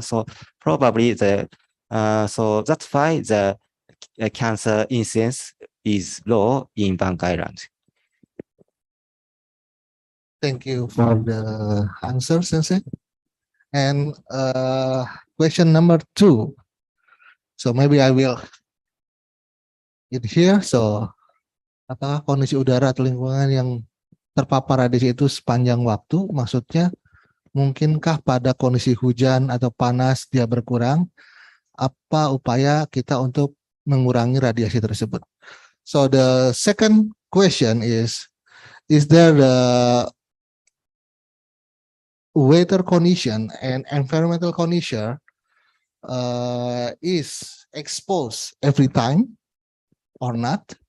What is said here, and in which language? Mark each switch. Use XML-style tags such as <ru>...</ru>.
<en>So probably so that's why the cancer incidence is low in Bank Island. Thank you for the answer, Sensei. And question number two. So maybe I will get here.</en> <id>So, apakah kondisi udara atau lingkungan yang terpapar radiasi itu sepanjang waktu? Maksudnya, mungkinkah pada kondisi hujan atau panas dia berkurang? Apa upaya kita untuk mengurangi radiasi tersebut?</id> <en>So the second question is there the weather condition and environmental condition is exposed every time or not?</en>